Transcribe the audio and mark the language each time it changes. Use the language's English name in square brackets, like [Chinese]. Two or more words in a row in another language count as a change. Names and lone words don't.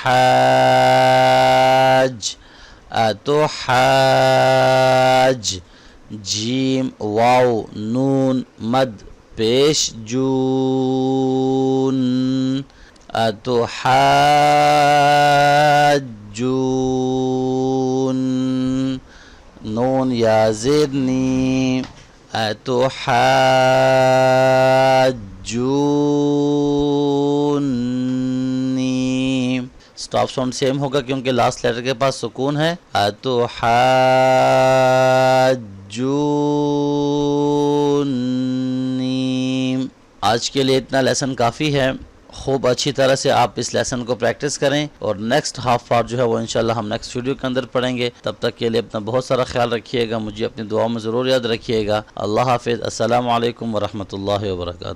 [Urdu] حاج اتو حاج جیم واو نون مد پیش جون اتو حاجون نون یا زیرنی اتو حاجونی [English] stop sound same [Urdu] ہوگا کیونکہ [English] last letter [Urdu] کے پاس سکون ہے اتو حاجونی آج کے لیے اتنا لیسن کافی ہے خوب اچھی طرح سے آپ اس لیسن کو پریکٹس کریں اور [English] next half part [Urdu] جو ہے وہ [Arabic] انشاءاللہ [Urdu] ہم [English] next video [Urdu] کے اندر پڑھیں گے تب تک کے لیے اپنا بہت سارا خیال رکھیے گا مجھے اپنی دعاؤں میں ضرور یاد رکھیے گا اللہ حافظ [Arabic] السلام علیکم ورحمۃ اللہ وبرکاتہ